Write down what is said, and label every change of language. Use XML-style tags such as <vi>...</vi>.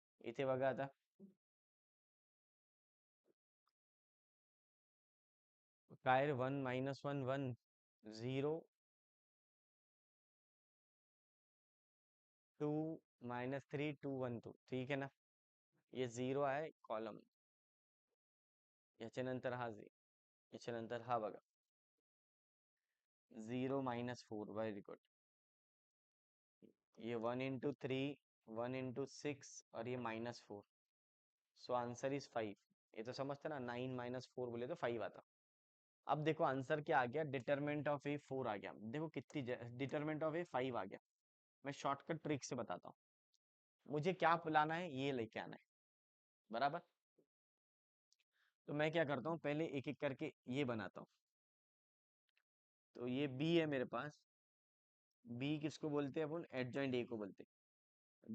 <mr>इथे बघा आता, काय रे, 1 -1 1 0 2 -3 2 1 2,</mr> <hi>ठीक है ना.</hi> <mr>ये 0 आहे कॉलम, याच्यानंतर हा याच्यानंतर हा बघा, 0 -4, वेरी गुड.</mr> <hi>ये 1 इंटू 3 1 इंटू 6 और ये -4,</hi> <en>So answer is 5.</en> <hi>ये तो समझते ना, 9 -4 बोले तो 5 आता. अब देखो आंसर क्या आ गया, डिटरमिनेंट ऑफ ए 4 आ गया, देखो कितनी, डिटरमिनेंट ऑफ ए 5 आ गया. मैं शॉर्टकट ट्रिक से बताता हूँ, मुझे क्या लाना है, ये लेके आना है, बराबर. तो मैं क्या करता हूँ, पहले एक एक करके ये बनाता हूँ. तो ये बी है मेरे पास, बी किसको बोलते हैं अपन, एडजॉइंट ए को बोलते हैं.</hi>